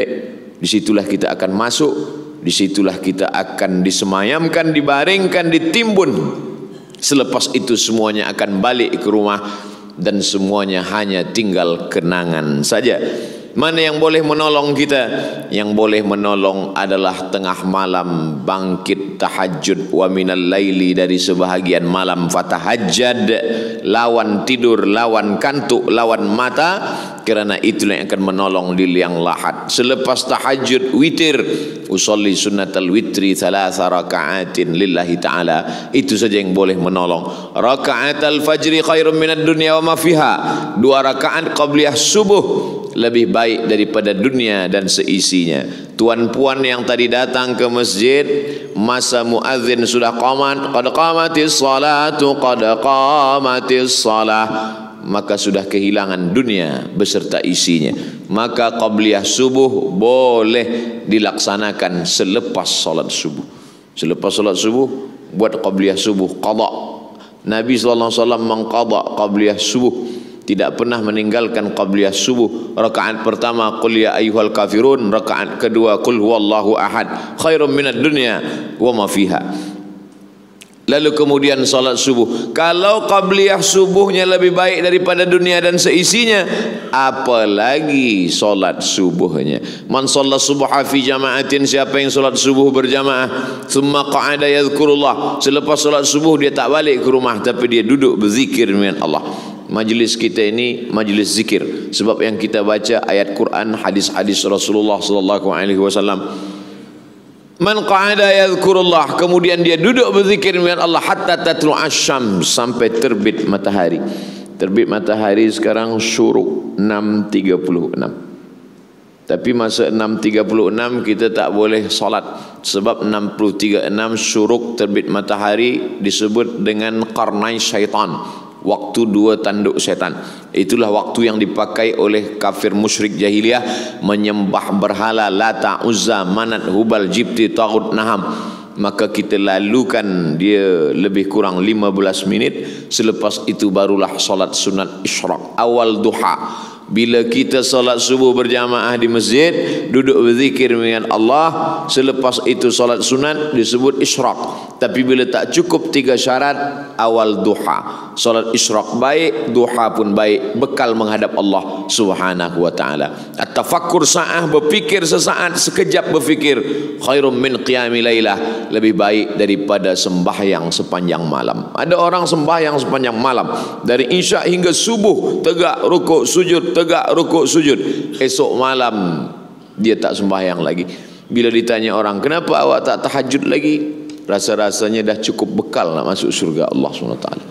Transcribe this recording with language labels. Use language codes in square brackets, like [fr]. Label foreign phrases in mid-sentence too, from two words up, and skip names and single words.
[ms] Disitulah kita akan masuk, disitulah kita akan disemayamkan, dibaringkan, ditimbun. Selepas itu semuanya akan balik ke rumah, dan semuanya hanya tinggal kenangan saja. Mana yang boleh menolong kita? Yang boleh menolong adalah tengah malam bangkit tahajud, [ar] ومن الليل, [ms] dari sebahagian malam fatahajjad, lawan tidur, lawan kantuk, lawan mata, kerana itulah yang akan menolong di liang lahat. Selepas tahajud witir, [ar] أصلي سنة الوتر 3 ركعات لله تعالى, [ms] itu saja yang boleh menolong. [ar] ركعتا الفجر خير من الدنيا وما فيها, [ms] 2 rakaat qabliyah subuh lebih baik daripada dunia dan seisinya. Tuan-puan yang tadi datang ke masjid masa muadzin sudah qamat, [ar] قد قامت الصلاة قد قامت الصلاة, [ms] maka sudah kehilangan dunia beserta isinya. Maka qabliyah subuh boleh dilaksanakan selepas solat subuh. Selepas solat subuh buat qabliyah subuh, qada. Nabi SAW mengqada qabliyah subuh, tidak pernah meninggalkan qabliyah subuh. Rakaat pertama [ar] قل يا أيها الكافرون, [ms] rakaat kedua [ar] قل هو الله أحد خير من الدنيا وما فيها. [ms] Lalu kemudian salat subuh. Kalau qabliyah subuhnya lebih baik daripada dunia dan seisinya, apalagi salat subuhnya. [ar] من صلى الصبح في جماعة, [ms] siapa yang salat subuh berjamaah, [ar] ثم قعد يذكر الله, [ms] selepas salat subuh dia tak balik ke rumah tapi dia duduk berzikir dengan Allah. Majlis kita ini majlis zikir, sebab yang kita baca ayat Quran, hadis-hadis Rasulullah [ar] صلى الله عليه وسلم. من قعد يذكر الله, [ms] kemudian dia duduk berzikir dengan Allah [ar] حتى تطلع الشمس, [ms] sampai terbit matahari. Terbit matahari sekarang syuruk 6.36. Tapi masa 6.36 kita tak boleh solat, sebab 6.36 syuruk terbit matahari disebut dengan [ar] قرني الشيطان, [ms] waktu 2 tanduk setan. Itulah waktu yang dipakai oleh kafir musyrik jahiliyah menyembah berhala Lata, Uzza, Manat, Hubal, Jibti, Taghut, Naham. Maka kita lalukan dia lebih kurang 15 minit. Selepas itu barulah solat sunat isyraq, awal duha. Bila kita solat subuh berjamaah di masjid, duduk berzikir dengan Allah, selepas itu solat sunat disebut isyraq. Tapi bila tak cukup 3 syarat, awal duha. Solat isyraq baik, duha pun baik, bekal menghadap Allah [ar] سبحانه وتعالى. التفكر ساعة, [ms] berfikir sesaat, sekejap berfikir, [ar] خير من قيام ليلة, [ms] lebih baik daripada sembahyang sepanjang malam. Ada orang sembahyang sepanjang malam, dari isyak hingga subuh, tegak rukuk sujud, tegak rukuk sujud. Esok malam dia tak sembahyang lagi. Bila ditanya orang, kenapa awak tak tahajud lagi? Rasa-rasanya dah cukup bekal nak masuk surga Allah SWT.